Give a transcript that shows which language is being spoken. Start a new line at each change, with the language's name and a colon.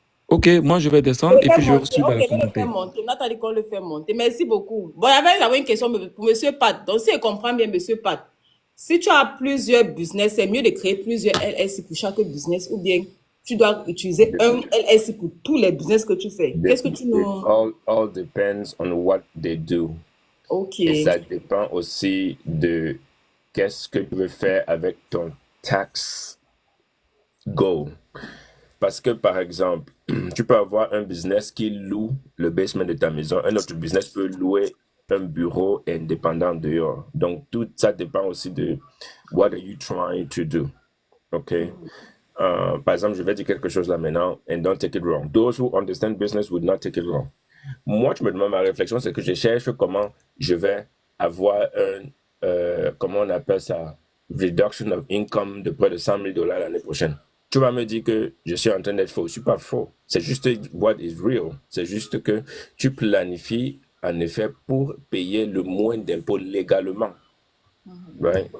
French: Ok, moi je vais descendre et puis je vais suivre les commentaires. Nathalie, qu'on le fait monter. Merci beaucoup. Bon, j'avais une question pour monsieur Pat. Donc, si je comprends bien, monsieur Pat, si tu as plusieurs business, c'est mieux de créer plusieurs LLC pour chaque business ou bien tu dois utiliser un LLC pour tous les business que tu fais. Qu'est-ce que tu nous...
English: All depends on what they do.
French: Ok. Et ça dépend aussi de qu'est-ce que tu veux faire avec ton tax goal. Parce que, par exemple, tu peux avoir un business qui loue le basement de ta maison. Un autre business peut louer un bureau indépendant dehors. Donc, tout ça dépend aussi de
English: what are you trying to do.
French: OK? Par exemple, je vais dire quelque chose là maintenant,
English: and don't take it wrong. Those who understand business would not take it wrong.
French: Moi, je me demande, ma réflexion, c'est que je cherche comment je vais avoir comment on appelle ça,
English: reduction of income
French: de près de $100,000 l'année prochaine. Tu vas me dire que je suis en train d'être faux. Je ne suis pas faux. C'est juste
English: what is real.
French: C'est juste que tu planifies, en effet, pour payer le moins d'impôts légalement. Right?